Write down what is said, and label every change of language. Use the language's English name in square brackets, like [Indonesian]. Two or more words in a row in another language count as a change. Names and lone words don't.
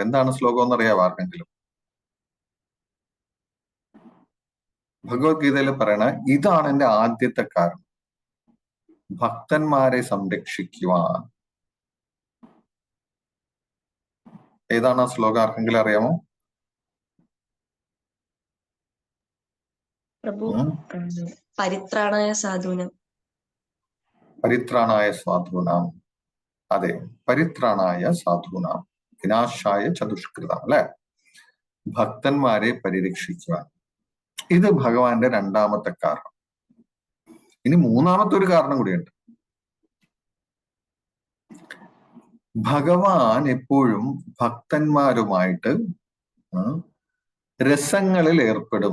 [Malayalam] എന്താണ് ശ്ലോകം എന്നറിയാമോ ആർക്കെങ്കിലും? ഭഗവത്ഗീതയിൽ പറയണ ഇതാണ് എന്റെ ആദ്യത്തെ കാരണം, ഭക്തന്മാരെ സംരക്ഷിക്കുവാൻ. ഏതാണ് ആ ശ്ലോകം? ആർക്കെങ്കിലും അറിയാമോ? പ്രഭു, [Sanskrit] പരിത്രാണായ സാധൂനാം. പരിത്രാണായ സാധൂനാം. അതെ, പരിത്രാണായ സാധൂനാം വിനാശായ ചതുഷ്കൃതം അല്ലെ? [Malayalam] ഭക്തന്മാരെ പരിരക്ഷിക്കുവാൻ. ഇത് ഭഗവാന്റെ രണ്ടാമത്തെ കാരണം. ഇനി മൂന്നാമത്തെ ഒരു കാരണം കൂടിയുണ്ട്. ഭഗവാൻ എപ്പോഴും ഭക്തന്മാരുമായിട്ട് രസങ്ങളിൽ ഏർപ്പെടും.